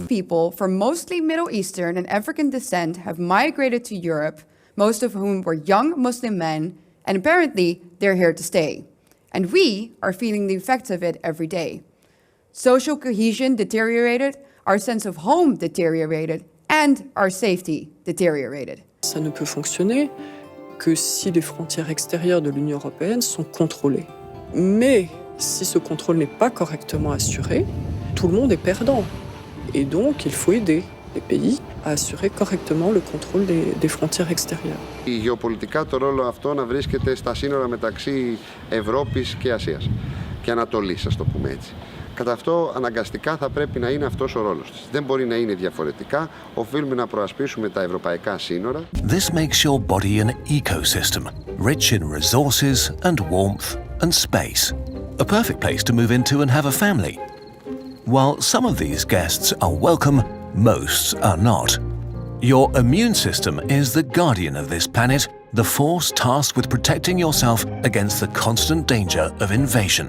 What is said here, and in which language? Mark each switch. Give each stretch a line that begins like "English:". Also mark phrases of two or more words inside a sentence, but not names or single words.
English: People from mostly Middle Eastern and African descent have migrated to Europe, most of whom were young Muslim men, and apparently they're here to stay. And we are feeling the effects of it every day. Social cohesion deteriorated, our sense of home deteriorated, and our safety deteriorated.
French: Ça ne peut fonctionner que si les frontières extérieures de l'Union européenne sont contrôlées. Mais si ce contrôle n'est pas correctement assuré, tout le monde est perdant. Et donc, il faut aider les pays à assurer correctement le contrôle des frontières extérieures.
Greek: Γεωπολιτικά το ρόλο αυτό να βρίσκεται στα σύνορα μεταξύ Ευρώπης και Ασίας και Ανατολής, ας το πούμε έτσι. Κατά αυτό αναγκαστικά θα πρέπει να είναι αυτός ο ρόλος της. Δεν μπορεί να είναι διαφορετικά. Οφείλουμε να προασπίσουμε τα ευρωπαϊκά σύνορα.
English: This makes your body an ecosystem, rich in resources and warmth and space. A perfect place to move into and have a family. While some of these guests are welcome, most are not. Your immune system is the guardian of this planet, the force tasked with protecting yourself against the constant danger of invasion.